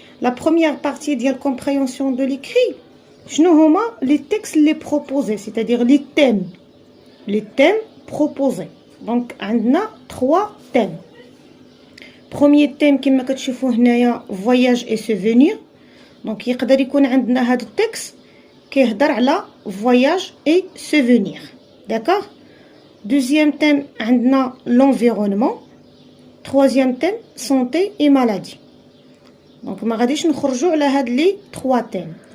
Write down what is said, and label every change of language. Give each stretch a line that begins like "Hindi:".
French: La première partie de la compréhension de l'écrit,
Arabic: شنو هما
French: les textes les proposés, c'est-à-dire les thèmes proposés. Donc,
Arabic: عندنا
French: trois thèmes. Premier thème
Arabic: كما كتشوفوا هنايا
French: voyage et souvenir.
Arabic: Donc, يقدر يكون عندنا هذا التكست كيهضر على
French: voyage et souvenir. D'accord? Deuxième thème عندنا l'environnement. Troisième thème santé et maladie.
Arabic: Donc ما غاديش نخرجوا على هاد لي 3 thèmes.